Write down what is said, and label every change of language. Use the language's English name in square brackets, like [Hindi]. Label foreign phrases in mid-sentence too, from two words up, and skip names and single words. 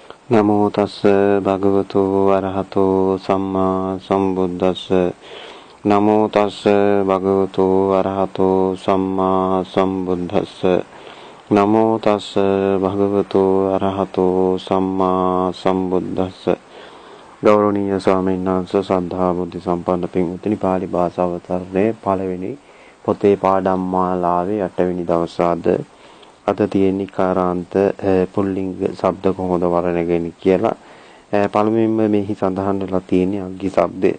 [Pali] නමෝ තස්ස භගවතු අරහතෝ සම්මා සම්බුද්දස්ස නමෝ තස්ස භගවතු අරහතෝ සම්මා සම්බුද්දස්ස නමෝ තස්ස භගවතු අරහතෝ සම්මා සම්බුද්දස්ස [Sinhala] ගෞරවනීය ස්වාමීන් වහන්සේ සද්ධා බුද්ධ සම්පන්න පින්වත්නි පාලි භාෂාව තරනේ පළවෙනි පොතේ පාඩම් මාලාවේ 8 වෙනි දවස අද තියෙන කාරාන්ත පුල්ලිංග ශබ්ද කොහොමද වර්ණගන්නේ කියලා පළමුවෙන්ම මෙහි සඳහන් වෙලා තියෙන්නේ අග්ගි ශබ්දය.